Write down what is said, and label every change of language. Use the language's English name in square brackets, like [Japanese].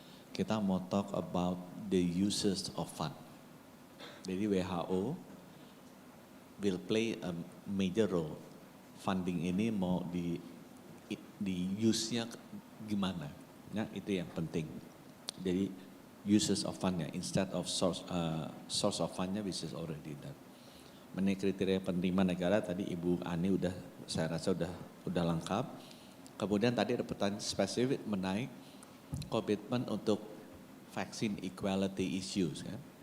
[Indonesian] Kita mau [English] talk about the uses of fund. Jadi WHO will play a major role. [Indonesian] Funding ini mau di use-nya gimana, ya itu yang penting. [English] Jadi uses of fund-nya instead of source of fund-nya which is already done. [Indonesian] Mengenai kriteria penerima negara tadi Ibu Ani saya rasa udah lengkap. Kemudian tadi ada pertanyaan spesifik mengenai komitmen untuk [English] vaccine equality issues [Indonesian] kan.